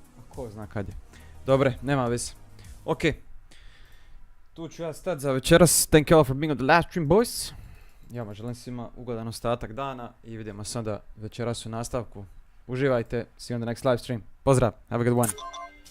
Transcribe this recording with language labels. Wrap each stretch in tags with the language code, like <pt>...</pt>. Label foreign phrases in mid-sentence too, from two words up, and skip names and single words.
<hr>Ko zna kad je. Dobre, nema veze. Ok. Tu ću ja stati za večeras.</hr> <en>Thank you all for being on the last stream, boys.</en> <hr>Ja vam želim svima ugodan ostatak dana i vidimo se onda večeras u nastavku. Uživajte.</hr> <en>See you on the next live stream.</en> <hr>Pozdrav.</hr> <en>Have a good one.</en>